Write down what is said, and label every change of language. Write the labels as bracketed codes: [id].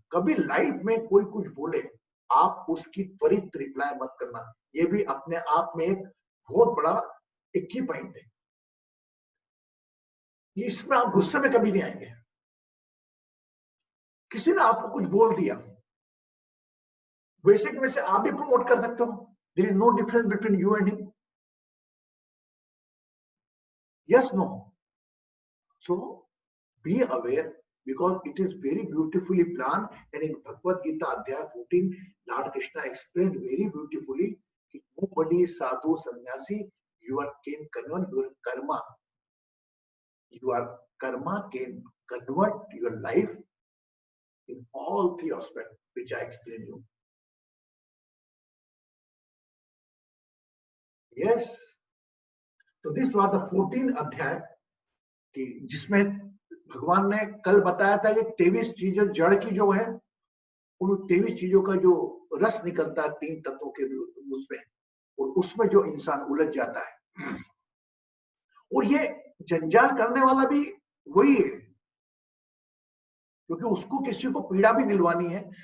[hi] कभी लाइफ में कोई कुछ बोले आप उसकी त्वरित रिप्लाई मत करना, ये भी अपने आप में एक बहुत बड़ा एक की पॉइंट है। इसमें आप गुस्से में कभी नहीं आएंगे। किसी ने आपको कुछ बोल दिया, वैसे कि वैसे आप भी प्रमोट कर सकते हो। [en] There is no difference between you and him. Yes no. So be aware, because it is very beautifully planned, and in Bhagavad Gita Adhyaya 14 Lord Krishna explained very beautifully that nobody is sadhu sannyasi, your can convert your karma can convert your life in all three aspects which I explained you. Yes, so this was the 14th [hi] अध्याय कि जिसमें भगवान ने कल बताया था कि 23 चीजें जड़ की जो है, उन 23 चीजों का जो रस निकलता है 3 तत्वों के उसमें, और उसमें जो इंसान उलझ जाता है, और ये जंजाल करने वाला भी वही है, क्योंकि उसको किसी को पीड़ा भी दिलवानी है।